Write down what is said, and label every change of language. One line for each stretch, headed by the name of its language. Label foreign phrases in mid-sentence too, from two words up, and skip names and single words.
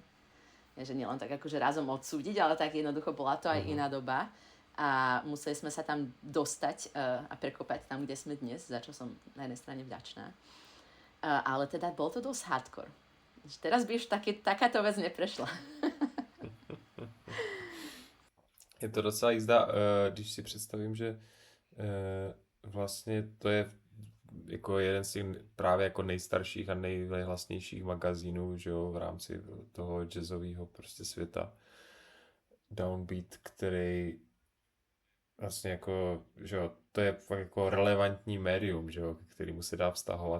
Slovak: Že nielen tak akože razom odsúdiť, ale tak jednoducho bola to aj iná doba. A museli sme sa tam dostať a prekopať tam, kde sme dnes, za čo som na jednej strane vďačná. Ale teda bol to dosť hardcore. Teraz by už takáto vec neprešla.
Czech: Je to docela jízda, když si představím, že vlastně to je jako jeden z těch právě jako nejstarších a nejhlasnějších magazínů, že jo, v rámci toho jazzového prostě světa. Downbeat, který vlastně jako, že jo, to je fakt jako relevantní médium, že jo, k kterému se dá vztahovat.